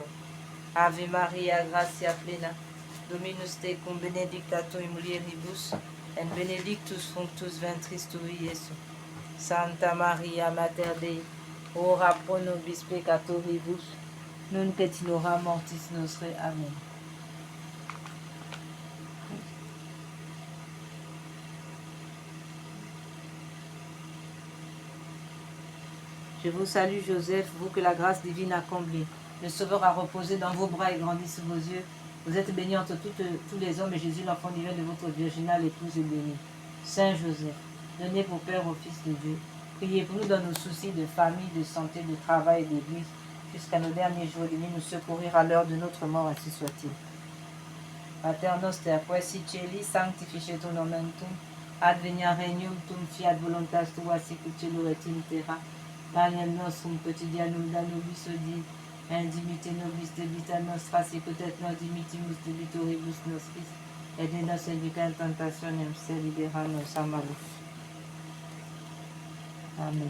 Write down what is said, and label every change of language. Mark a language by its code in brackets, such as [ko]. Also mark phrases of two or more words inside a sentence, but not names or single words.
[la] Ave Maria, gratia plena, Dominus tecum, benedicta tu in mulieribus, et benedictus fructus ventris tui, Iesus. Santa Maria, Mater Dei, ora pro nobis peccatoribus, nunc et in hora mortis nostre. Amen. [fr] Je vous salue, Joseph, vous que la grâce divine a comblé. Le Sauveur a reposé dans vos bras et grandi sous vos yeux. Vous êtes bénie entre tous les hommes, et Jésus, l'enfant divin de votre virginale épouse, est béni. Saint Joseph, donné pour Père au Fils de Dieu, priez pour nous dans nos soucis de famille, de santé, de travail et d'église, jusqu'à nos derniers jours, et de nous secourir à l'heure de notre mort, ainsi soit-il. [la] Pater noster, quae sic celi, sanctificetur nomen tuum, adveniat regnum tuum, fiat voluntas tua sicut cielo et in terra. Panem nostrum quotidianum da nobis hodie, et dimitte nobis debita nostra, sicut et nos dimittimus debitoribus nostris, et ne nos induca in tentationem, sed libera nos a malo. Amen.